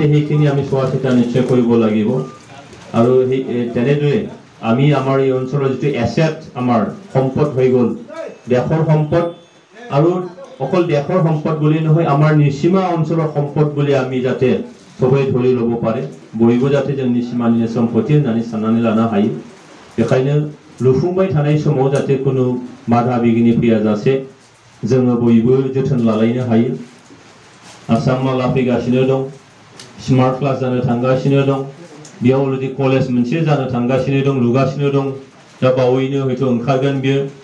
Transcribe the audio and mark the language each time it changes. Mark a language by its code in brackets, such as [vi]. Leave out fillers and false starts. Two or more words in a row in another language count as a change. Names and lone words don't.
[as] সেইখিনি আমি চোৱা চিতা নিশ্চয় কৰিব লাগিব আৰু সেই তেনেদৰে আমি আমাৰ এই অঞ্চলৰ যিটো এছেট আমাৰ সম্পদ হৈ গ'ল দেশৰ সম্পদ আৰু অকল দেশৰ সম্পদ বুলি নহয় আমাৰ নিসীমা অঞ্চলৰ সম্পদ বুলি আমি যাতে সবাই ধৰি ল'ব পাৰে বয়বো যাতে [brx] जोंनि सिमानि सम्पति होननानै साननानै लानो हायो बेखायनो लुफुंबाय थानाय समाव जाहाथे कोनो बाधा बिगिनि फैयाजासे जोङो बयबो जोथोन लालायनो हायो आसामाव लाफैगासिनो दं [en] smart class [brx] जानो थांगासिनो दं बेयाव [en] already college [brx] मोनसे जानो थांगासिनो दं लुगासिनो दं दा बावैनो हयथ' ओंखारगोन बियो